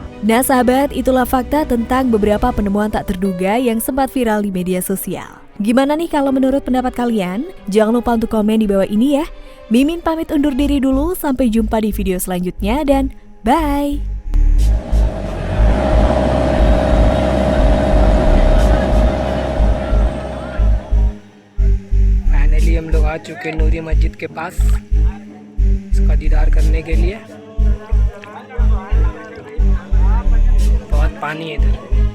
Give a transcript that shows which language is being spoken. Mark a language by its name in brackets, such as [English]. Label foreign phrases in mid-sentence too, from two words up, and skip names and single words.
[Indonesian] Nah sahabat, itulah fakta tentang beberapa penemuan tak terduga yang sempat viral di media sosial. Gimana nih kalau menurut pendapat kalian? Jangan lupa untuk komen di bawah ini ya. Mimin pamit undur diri dulu, sampai jumpa di video selanjutnya dan bye! [Hindi] फाइनली हम लोग आ चुके हैं नूरी मस्जिद के पास इसका दीदार करने के लिए। बहुत पानी है इधर।